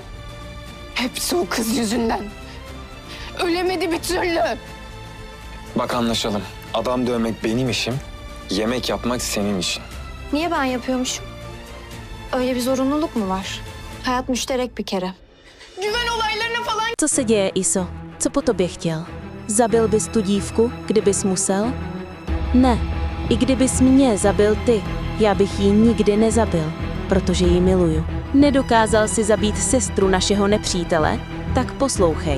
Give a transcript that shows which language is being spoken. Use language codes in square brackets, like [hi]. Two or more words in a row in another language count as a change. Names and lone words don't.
[tr] Hepsi o kız yüzünden. Ölemedi bir türlü. Bak anlaşalım. Adam dövmek benim işim, yemek yapmak senin işin. Niye ben yapıyormuşum? Öyle bir zorunluluk mu var? Hayat müşterek bir kere. Güven olaylarına falan... [cs] Co se děje, Iso? Co po tobě chtěl? Zabil bys tu dívku, kdybys musel? Ne. I kdybys mě zabil ty, já bych ji nikdy nezabil, protože ji miluju. Nedokázal si zabít sestru našeho nepřítele? Tak poslouchej.